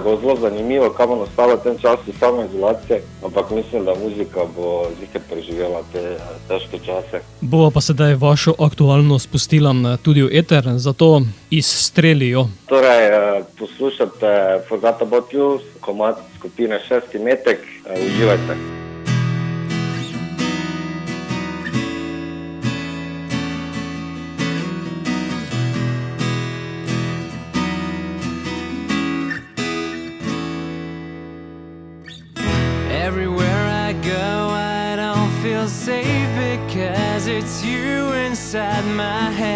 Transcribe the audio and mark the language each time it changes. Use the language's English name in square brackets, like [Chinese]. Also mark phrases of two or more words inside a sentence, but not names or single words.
[Slovenian] Bo zelo zanimivo, kaj bo nastalo v tem času samoizolacije, ampak mislim, da muzika bo zihar preživela te težke čase. Bova pa sedaj vašo aktualno spustila tudi v eter, zato izstrelijo. Torej, poslušate Forgot About You, komad skupine Šesti metek, uživajte. [English] Everywhere I go, I don't feel safe because it's you inside my head.